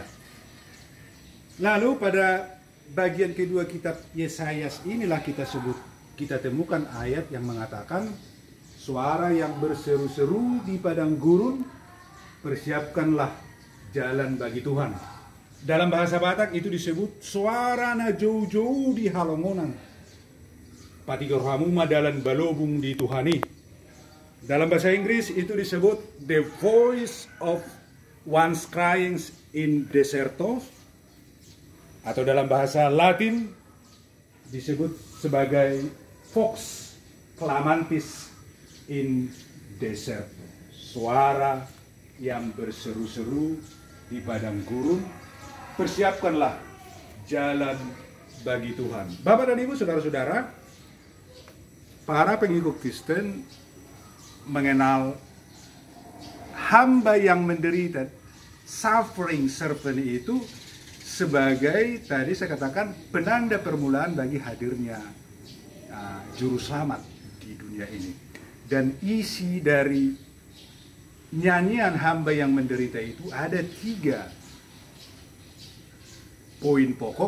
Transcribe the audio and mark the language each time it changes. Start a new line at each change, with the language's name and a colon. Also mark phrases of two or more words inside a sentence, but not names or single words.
Indonesian: Lalu pada bagian kedua kitab Yesaya inilah kita temukan ayat yang mengatakan suara yang berseru-seru di padang gurun, persiapkanlah jalan bagi Tuhan. Dalam bahasa Batak itu disebut suara
Batak Toba: na jauh-jauh di halongonan, patigorhamu madalan balobung di Tuhani.
Indonesian: Dalam bahasa Inggris itu disebut
English: the voice of one's crying in desertos,
Indonesian: atau dalam bahasa Latin disebut sebagai
Latin: vox clamantis in desert,
Indonesian: suara yang berseru-seru di padang gurun, persiapkanlah jalan bagi Tuhan. Bapak dan Ibu, saudara-saudara, para pengikut Kristen mengenal hamba yang menderita,
English: suffering servant,
Indonesian: itu sebagai, tadi saya katakan, penanda permulaan bagi hadirnya juru selamat di dunia ini. Dan isi dari nyanyian hamba yang menderita itu ada 3 poin pokok.